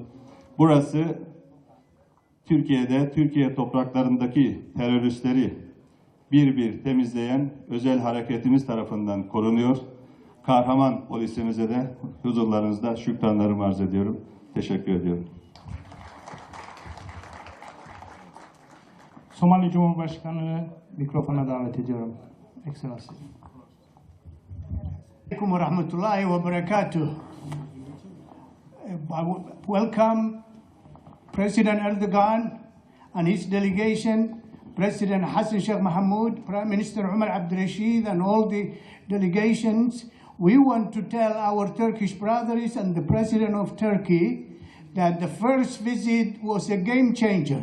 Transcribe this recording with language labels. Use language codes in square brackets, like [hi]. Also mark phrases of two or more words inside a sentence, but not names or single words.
[tr] Burası Türkiye'de, Türkiye topraklarındaki teröristleri bir temizleyen özel hareketimiz tarafından korunuyor. Kahraman polisimize de huzurlarınızda şükranlarımı arz ediyorum. Teşekkür ediyorum. Somali Cumhurbaşkanı mikrofona davet ediyorum. [en] Excellency. [ar] السلام عليكم ورحمة الله وبركاته. [en] Welcome President Erdogan and his delegation, President Hassan Sheikh Mohamud, Prime Minister Umar Abdurrashid, and all the delegations. We want to tell our Turkish brothers and the President of Turkey that the first visit was a game changer.